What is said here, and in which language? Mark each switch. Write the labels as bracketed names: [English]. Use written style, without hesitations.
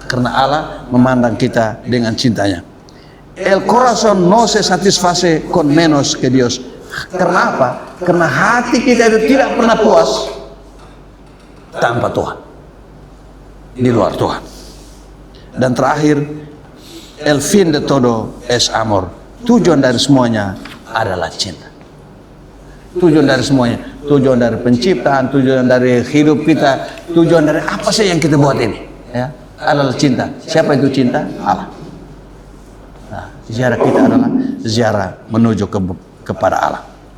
[Indonesian] Karena Allah memandang kita dengan cintanya. [Spanish] El corazón no se satisface con menos que Dios. Kenapa? [Indonesian] Karena hati kita itu tidak pernah puas tanpa Tuhan, di luar Tuhan. Dan terakhir, [Spanish] el fin de todo es amor. [Indonesian] Tujuan dari semuanya adalah cinta. Tujuan dari semuanya, tujuan dari penciptaan, tujuan dari hidup kita, tujuan dari apa sih yang kita buat ini, ya, adalah cinta. Siapa itu cinta? Allah. Nah, ziarah kita adalah ziarah menuju kepada Allah.